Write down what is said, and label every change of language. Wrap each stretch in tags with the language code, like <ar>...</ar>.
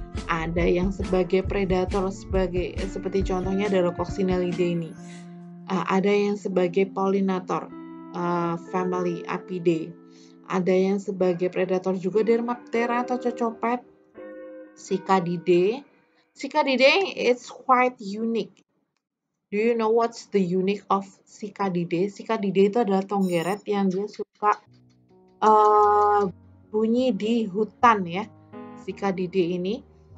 <id>Ada yang sebagai predator, seperti contohnya adalah Coccinellidae ini. Ada yang sebagai pollinator, family Apidae. Ada yang sebagai predator juga, Dermaptera atau cocopet, Cicadidae.</id> <en>Cicadidae is quite unique. Do you know what's the unique of Cicadidae?</en> <id>Cicadidae itu adalah tonggeret yang dia suka bunyi di hutan ya, Cicadidae ini.</id>